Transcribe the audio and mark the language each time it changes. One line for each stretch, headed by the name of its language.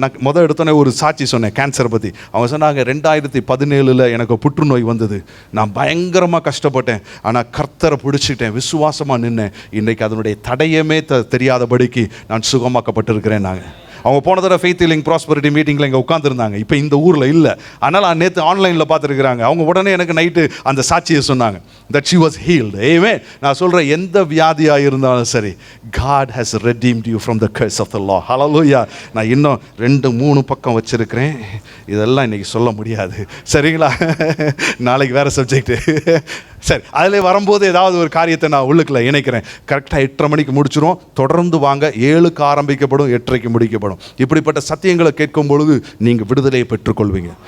Tamil: நான் எடுத்தோன்னே ஒரு சாட்சி சொன்னேன் கேன்சரை பற்றி. அவங்க சொன்னாங்க 2017 எனக்கு புற்றுநோய் வந்தது, நான் பயங்கரமாக கஷ்டப்பட்டேன், ஆனால் கர்த்தரை பிடிச்சிட்டேன், விசுவாசமாக நின்னேன், இன்றைக்கு அதனுடைய தடயமே தெரியாதபடிக்கு நான் சுகமாக்கப்பட்டிருக்கிறேன். நாங்கள் அவங்க போன தடவை ஃபெய்த் ஹீலிங் ப்ராஸ்பரிட்டி மீட்டிங்கில் இங்கே உட்காந்துருந்தாங்க, இப்போ இந்த ஊரில் இல்லை. அதனால் நேற்று ஆன்லைனில் பார்த்துருக்குறாங்க. அவங்க உடனே எனக்கு நைட்டு அந்த சாட்சியை சொன்னாங்க,
English: that she was healed. Amen.
Tamil: நான் சொல்கிறேன், எந்த வியாதியாக இருந்தாலும் சரி,
English: God has redeemed you from the curse of the law. Hallelujah.
Tamil: நான் இன்னும் 2-3 பக்கம் வச்சுருக்கிறேன், இதெல்லாம் இன்றைக்கி சொல்ல முடியாது, சரிங்களா? நாளைக்கு வேறு சப்ஜெக்டு. சரி, அதில் வரும்போது ஏதாவது ஒரு காரியத்தை நான் உள்ளுக்குள்ள இணைக்கிறேன். கரெக்டாக 8:30 மணிக்கு முடிச்சிடும். தொடர்ந்து வாங்க, 7க்கு ஆரம்பிக்கப்படும், 8:30க்கு முடிக்கப்படும். இப்படிப்பட்ட சத்தியங்களை கேட்கும் பொழுது நீங்கள் விடுதலையை பெற்றுக்கொள்வீங்க.